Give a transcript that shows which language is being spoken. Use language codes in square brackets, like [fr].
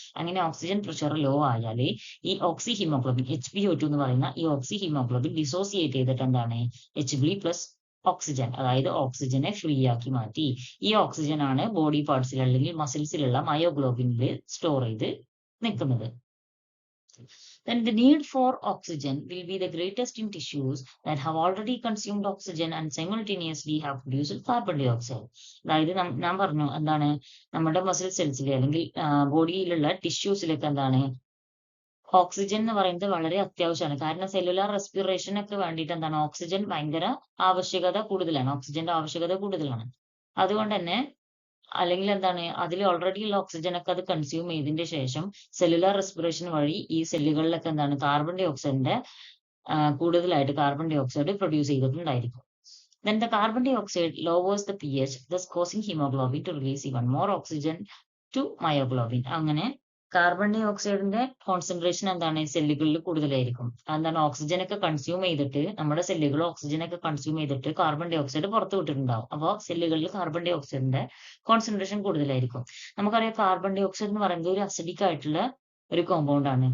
[ml] അങ്ങനെ oxygen pressure low ആയാൽ ഈ ഓക്സി ഹീമോഗ്ലോബിൻ HbO2 എന്ന് പറയുന്ന ഈ ഓക്സി ഹീമോഗ്ലോബിൻ ഡിസോസിയേറ്റ് ചെയ്തിട്ട് എന്താണ് Hb പ്ലസ് ഓക്സിജൻ, അതായത് ഓക്സിജനെ ഫ്രീ ആക്കി മാറ്റി. ഈ ഓക്സിജൻ ആണ് ബോഡി പാർട്സിൽ അല്ലെങ്കിൽ മസിൽസിലുള്ള മയോഗ്ലോബിനിൽ സ്റ്റോർ ചെയ്ത് നിൽക്കുന്നത്. [en] Then the need for oxygen will be the greatest in tissues that have already consumed oxygen and simultaneously have produced carbon dioxide. [ml] അതായത് ഞാൻ പറഞ്ഞു എന്താണ് നമ്മുടെ മസിൽ സെൽസിൽ അല്ലെങ്കിൽ ബോഡിയിലുള്ള ടിഷ്യൂസിലൊക്കെ എന്താണ് ഓക്സിജൻ എന്ന് പറയുന്നത് വളരെ അത്യാവശ്യമാണ്. കാരണം സെല്ലുലാർ റെസ്പിറേഷൻ ഒക്കെ വേണ്ടിയിട്ട് എന്താണ് ഓക്സിജൻ ഭയങ്കര ആവശ്യകത കൂടുതലാണ്. ഓക്സിജന്റെ ആവശ്യകത കൂടുതലാണ്. അതുകൊണ്ട് തന്നെ അല്ലെങ്കിൽ എന്താണ് അതിൽ ഓൾറെഡി ഉള്ള ഓക്സിജൻ ഒക്കെ അത് കൺസ്യൂം ചെയ്തതിന്റെ ശേഷം സെല്ലുലാർ റെസ്പിറേഷൻ വഴി ഈ സെല്ലുകളിലൊക്കെ എന്താണ് കാർബൺ ഡൈ ഓക്സൈഡിന്റെ കൂടുതലായിട്ട് carbon dye oxide produce ചെയ്തിട്ടുണ്ടായിരിക്കും. [en] Then the carbon dioxide lowers the pH, thus causing hemoglobin to release even more oxygen to myoglobin. [ml] അങ്ങനെ കാർബൺ ഡൈ ഓക്സൈഡിന്റെ കോൺസെൻട്രേഷൻ എന്താണ് സെല്ലുകളിൽ കൂടുതലായിരിക്കും. എന്താണ് ഓക്സിജൻ ഒക്കെ കൺസ്യൂം ചെയ്തിട്ട് നമ്മുടെ സെല്ലുകൾ ഓക്സിജൻ ഒക്കെ കൺസ്യൂം ചെയ്തിട്ട് കാർബൺ ഡൈ ഓക്സൈഡ് പുറത്തു വിട്ടിട്ടുണ്ടാവും. അപ്പോൾ സെല്ലുകളിൽ കാർബൺ ഡൈ ഓക്സൈഡിന്റെ കോൺസെൻട്രേഷൻ കൂടുതലായിരിക്കും. നമുക്കറിയാം കാർബൺ ഡൈ ഓക്സൈഡ് എന്ന് പറയുന്നത് ഒരു അസിഡിക് ആയിട്ടുള്ള ഒരു കോമ്പൗണ്ട് ആണ്.